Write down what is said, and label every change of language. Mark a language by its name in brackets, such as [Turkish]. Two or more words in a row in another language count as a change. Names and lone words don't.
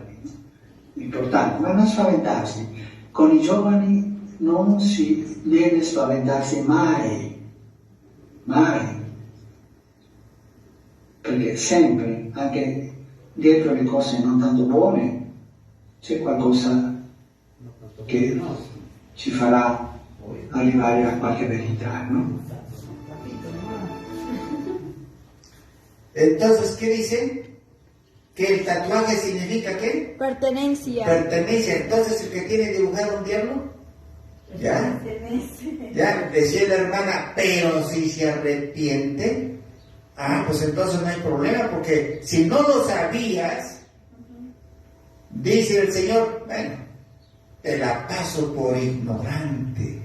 [Italian] Importante, ma non spaventarsi. Con i giovani non si deve spaventarsi mai, mai. Perché sempre, anche dietro le cose non tanto buone, c'è qualcosa che ci farà arrivare a qualche verità, [Spanish] ¿no? Entonces, ¿qué dice? Que el tatuaje significa ¿qué? Pertenencia. Pertenencia. Entonces, el que tiene dibujado un diablo, ya, decía la hermana, pero si se arrepiente, pues entonces no hay problema, porque si no lo sabías, dice el Señor, bueno, te la paso por ignorante.